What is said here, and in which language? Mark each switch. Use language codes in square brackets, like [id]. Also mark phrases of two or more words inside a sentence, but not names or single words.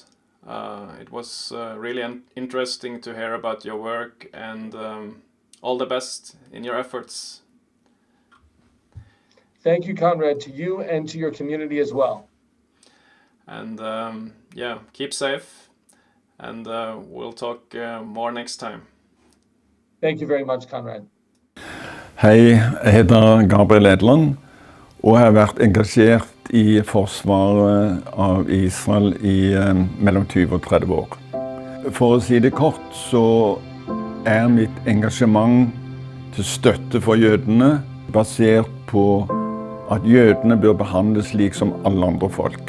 [en] It was really interesting to hear about your work, and all the best in your efforts. Thank you, Conrad, to you and to your community as well. And yeah, keep safe, and we'll talk more next time. Thank you very much, Conrad. [no] Hei, jeg heter Gabriel Edland, og jeg har vært engasjert i forsvaret av Israel i mellom 20 og 30 år. For å si det kort, så mitt engasjement til støtte for jødene basert på at jødene bør behandles slik som alle andre folk.